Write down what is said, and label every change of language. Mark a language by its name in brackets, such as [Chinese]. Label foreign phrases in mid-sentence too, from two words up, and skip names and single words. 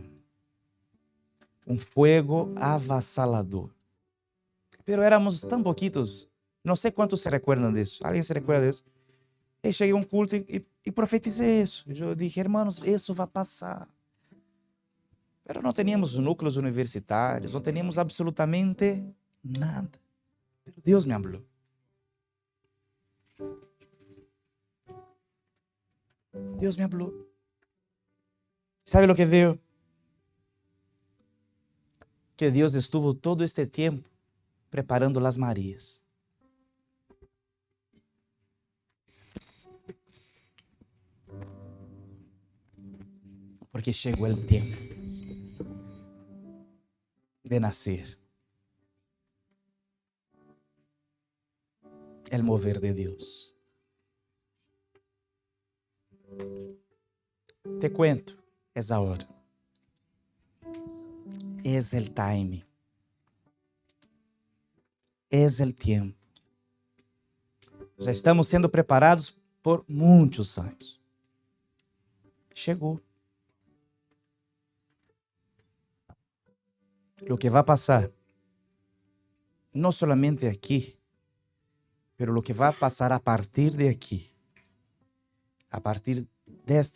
[Portuguese] Um fogo avassalador. Pero éramos tão pouquitos, não sei quantos se recordam disso. Alguém se recuerda disso? E cheguei a um culto e profetizei isso. Eu disse, irmãos, isso vai passar. Pero não teníamos núcleos universitários, não teníamos absolutamente nada. Pero Deus me falou. Deus me falou. Sabe o que veio? Que Deus estuvo todo este tempo preparando as Marias. Porque chegou o tempo de nascer. [Spanish] El mover de Deus. Te cuento, [Portuguese] é a hora. [Spanish] Es el time. Es el tiempo. [Portuguese] Já estamos sendo preparados por muitos anos. Chegou. O que vai passar, não somente aqui, mas o que vai passar a partir de aqui, a partir desta.